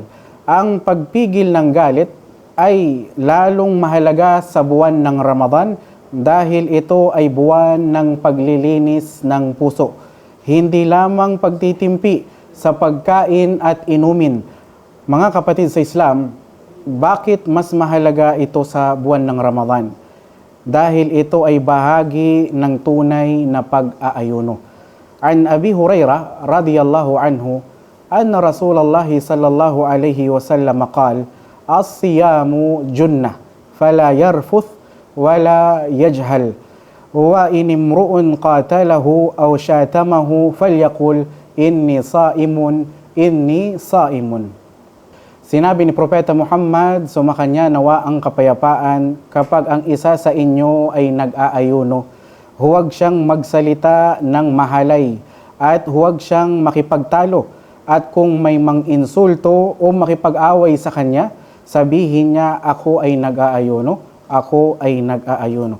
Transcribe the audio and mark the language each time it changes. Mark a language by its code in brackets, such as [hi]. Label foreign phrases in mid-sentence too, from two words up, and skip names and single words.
[tl] Ang pagpigil ng galit ay lalong mahalaga sa buwan ng Ramadan dahil ito ay buwan ng paglilinis ng puso. Hindi lamang pagtitimpi sa pagkain at inumin. Mga kapatid sa Islam, bakit mas mahalaga ito sa buwan ng Ramadan? Dahil ito ay bahagi ng tunay na pag-aayuno. [ar] عن أبي هريرة رضي الله عنه أن رسول الله صلى الله عليه وسلم قال الصيام جنة فلا يرفث ولا يجهل وإن امرؤ قاتله أو شاتمه فليقل إني صائم. [tl] Sinabi ni Propeta Muhammad, sumakanya nawa ang kapayapaan, kapag ang isa sa inyo ay nag-aayuno, huwag siyang magsalita ng mahalay at huwag siyang makipagtalo, at kung may mang-insulto o makipag-away sa kanya, sabihin niya, ako ay nag-aayuno, ako ay nag-aayuno.